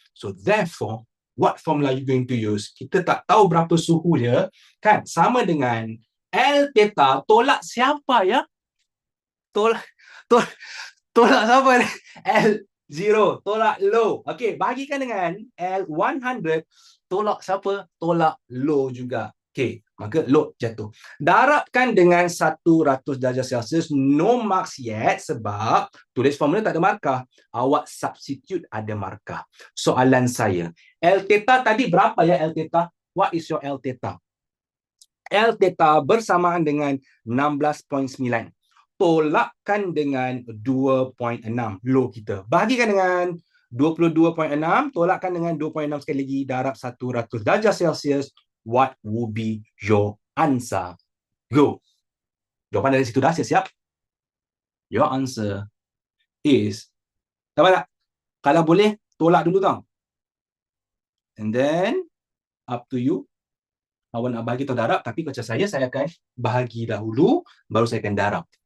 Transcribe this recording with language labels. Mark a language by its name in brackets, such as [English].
[English] So therefore, what formula you going to use? [Malay] Kita tak tahu berapa suhu dia, kan? Sama dengan L theta tolak siapa ya? Tolak siapa? L0 tolak low. Okey, bahagikan dengan L100 tolak siapa? Tolak low juga. Okey, maka load jatuh. Darabkan dengan 100 darjah Celsius. [English] No marks yet [Malay] sebab tulis formula tak ada markah. Awak substitute ada markah. Soalan saya, L theta tadi berapa ya L theta? [English] What is your L theta? L theta [Malay] bersamaan dengan [English] 16.9. [Malay] Tolakkan dengan 2.6 low kita. Bahagikan dengan 22.6, tolakkan dengan 2.6 sekali lagi, darab 100 darjah Celsius. [English] What would be your answer? Go. [Malay] Jawapan dari situ dah siap. [English] Your answer is, [Malay] dapat tak? Kalau boleh, tolak dulu tau. [English] And then, up to you. [Malay] Awak nak bahagi atau darab, tapi macam saya akan bahagi dahulu, baru saya akan darab.